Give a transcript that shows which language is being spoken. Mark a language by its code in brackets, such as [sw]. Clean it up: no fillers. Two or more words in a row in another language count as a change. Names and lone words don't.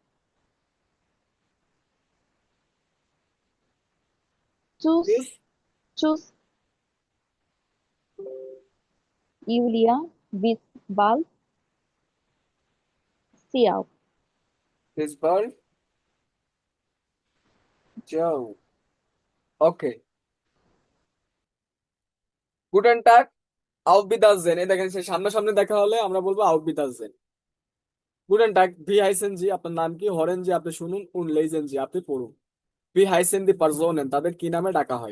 [de] Tschüss, Tschüss. tschüss, Julia. Bis bald. Ciao. Bis bald. Ciao. ওকে, Guten Tag auf Wiedersehen। [bn] এই দেখেন, সে সামনাসামনি দেখা হলে আমরা বলবো [de] auf Wiedersehen। Guten Tag, wie heißen Sie, [bn] আপনার নাম কি? [de] Hören Sie, [bn] আপনি শুনুন। [de] und lesen Sie, [bn] আপনি পড়ুন। [de] wie heißen die Personen, [bn] তাদের কি নামে ডাকা হয়?